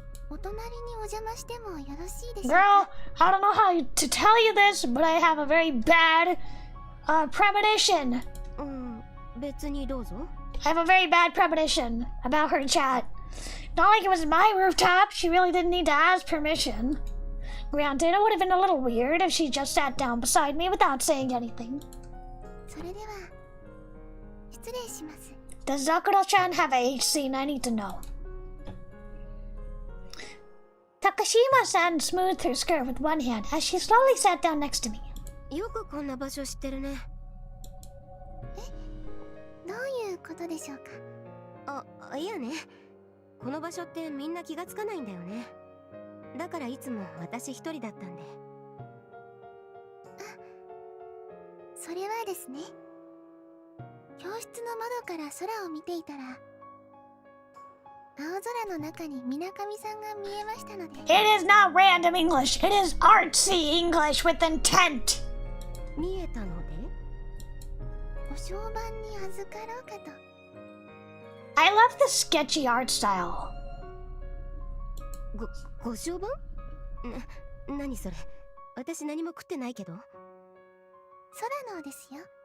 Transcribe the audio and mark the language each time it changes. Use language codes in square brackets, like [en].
[ja] お隣にお邪魔してもよろしいでしょう [en] Girl, [ja] か。 [en] I don't know how to tell you this, but I have a very bad premonition. [ja] 別にどうぞ。 [en] I have a very bad premonition about her chat. Not like it was my rooftop. She really didn't need to ask permission. Granted, it would have been a little weird if she just sat down beside me without saying anything. [ja] それでは失礼します。 [en] Does Zakuro-chan have a scene I need to know? Takashima-san smoothed her skirt with one hand as she slowly sat down next to me. [ja] よくこんな場所知ってるね。どういうことでしょうか。いやね。この場所ってみんな気がつかないんだよね。だからいつも私一人だったんで。それはですね。教室の窓から空を見ていたら、青空の中に水上さんが見えましたので。 [en] It is not random English. It is artsy English with intent. [ja] 見えたので、ご商売に預かろうかと。 [en] I love the sketchy art style. [ja] ご商売？何それ？私何も食ってないけど。空のですよ。